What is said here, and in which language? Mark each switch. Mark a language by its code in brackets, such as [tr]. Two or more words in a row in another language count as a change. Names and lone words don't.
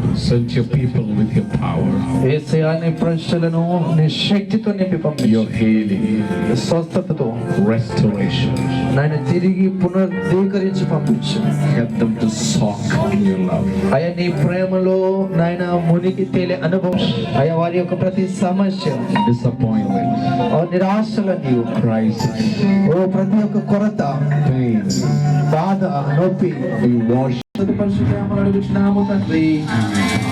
[en] Send your people with your power, [te] యేసయ్యా నీ ప్రజలను నీ శక్తితో నింపి [en] your [te] పంపించు, [en] healing, [te] స్వస్థతతో [en] restoration. [te] నాయన తిరిగి పునరుద్ధీకరించి పంపించు. [en] Help them to soak in your love. [te] అయ్యా నీ ప్రేమలో నాయన మునిగి తేలే అనుభవం, అయ్యా వారి యొక్క ప్రతి సమస్య, [en] Disappointment, [te] నిరాశల నీవు, [en] crisis, [te] ఓ ప్రతి ఒక్క కొరత, [en] pain, [te] బాధ, నొప్పి [en] we wash. [te] పరిశుద్ధ తండ్రి.